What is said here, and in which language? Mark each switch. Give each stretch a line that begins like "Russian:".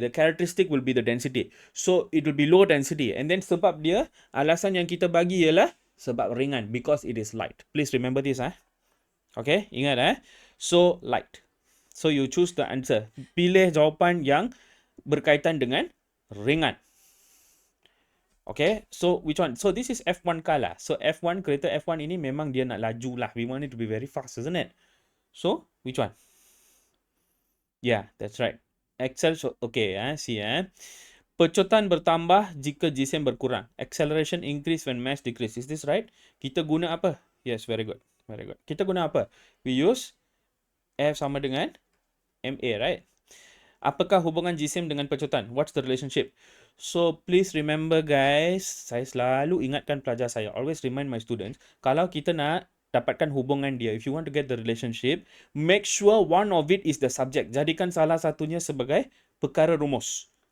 English: The characteristic will be the density. So it will be low density.
Malay: And then sebab dia, alasan yang kita bagi ialah sebab ringan,
English: because it is light. Please remember this. Okay,
Malay: ingat.
English: So light. So you choose the answer.
Malay: Pilih jawapan yang berkaitan dengan ringan.
English: Okay, so which one? So this is F1 car lah. So F1,
Malay: kereta F1 ini memang dia nak laju lah.
English: We want it to be very fast, isn't it? So, which one? Yeah, that's right.
Malay: Excel, okay, see. Pecotan bertambah jika GSM berkurang.
English: Acceleration increase when mass decrease. Is this right?
Malay: Kita guna apa?
English: Yes, very good. Very good. Kita guna apa? We use F
Malay: sama dengan
English: MA, right?
Malay: Apakah hubungan GSM dengan pecotan?
English: What's the relationship? So, please remember guys,
Malay: saya selalu ingatkan pelajar saya.
English: Always remind my students,
Malay: kalau kita nak dapatkan hubungan dia,
English: if you want to get the relationship, make sure one of it is the subject.
Malay: Jadikan salah satunya sebagai perkara rumus.